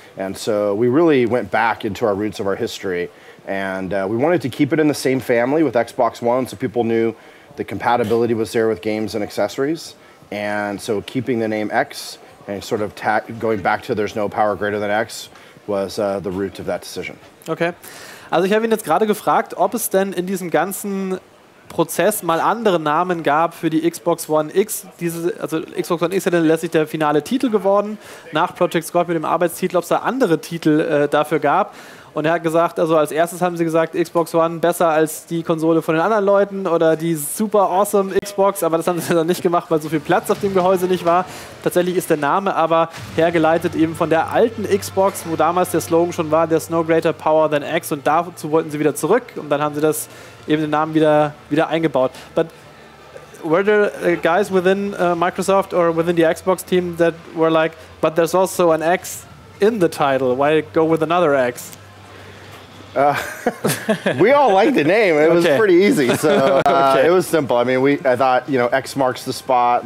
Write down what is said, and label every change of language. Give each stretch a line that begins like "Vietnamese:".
English: And so we really went back into our roots of our history. And we wanted to keep it in the same family with Xbox One, so people knew the compatibility was there with games and accessories. And so keeping the name X and sort of going back to there's no power greater than X was the root of that decision. Okay.
German: Also ich habe ihn jetzt gerade gefragt, ob es denn in diesem ganzen Prozess mal andere Namen gab für die Xbox One X. Also Xbox One X ist ja dann letztlich der finale Titel geworden, nach Project Scorpio, dem Arbeitstitel, ob es da andere Titel dafür gab. Und er hat gesagt, also als erstes haben sie gesagt, Xbox One besser als die Konsole von den anderen Leuten oder die super awesome Xbox, aber das haben sie dann nicht gemacht, weil so viel Platz auf dem Gehäuse nicht war. Tatsächlich ist der Name aber hergeleitet eben von der alten Xbox, wo damals der Slogan schon war,
English: there's no greater power than X,
German: und dazu wollten sie wieder zurück und dann haben sie das eben den Namen wieder eingebaut.
English: But were there guys within Microsoft or within the Xbox team that were like, but there's also an X in the title, why go with another X? We all liked the name. It was pretty easy, so it was simple. I mean, I thought, you know, X marks the spot.